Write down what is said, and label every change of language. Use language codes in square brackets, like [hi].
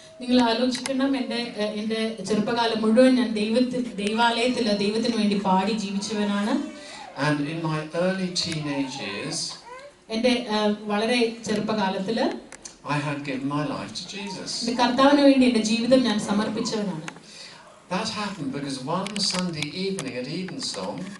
[ml] നിങ്ങൾ ആലോചിക്കണം, എൻ്റെ ചെറുപ്പകാലം മുഴുവൻ ഞാൻ ദൈവാലയത്തിൽ ദൈവത്തിന് വേണ്ടി പാടി ജീവിച്ചവനാണ്. [en] And in my early teenage years, [ml] എൻ്റെ വളരെ ചെറുപ്പകാലത്തിൽ [en] I had given my life to Jesus. [ml] കർത്താവിന് വേണ്ടി എൻ്റെ ജീവിതം ഞാൻ സമർപ്പിച്ചവനാണ്. [en] That happened because one Sunday evening at Evensong,